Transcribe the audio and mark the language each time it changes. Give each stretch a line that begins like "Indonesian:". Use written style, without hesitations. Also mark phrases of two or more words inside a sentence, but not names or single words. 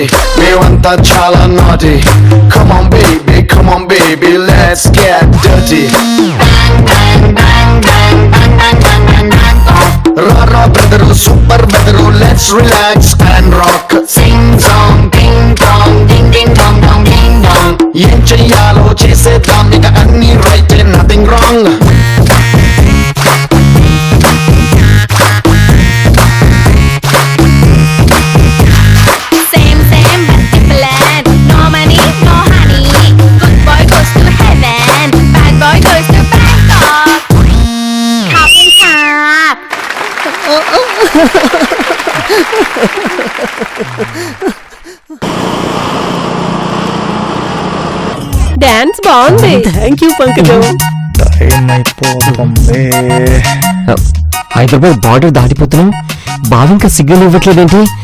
Telugu: మేమంతా చాలా naughty.
English: Come on, baby, let's get dirty. Rara brother, super brother, let's relax and rock. Sing song, ding dong, ding ding dong dong ding dong.
Telugu: ఏం చేయాలో చేసేదాం, ఇక అన్నీ
English: right, nothing wrong. Same same but different. No money, no honey. Good boy goes to heaven. Bad boy goes to Bangkok. Hopping top.
Telugu: డాన్స్ బాగుంది.
English: thank you పంకజం.
Telugu: హైదరాబాద్ బార్డర్ దాటిపోతున్నాం, బావి ఇంకా సిగ్నల్ ఇవ్వట్లేదేంటి?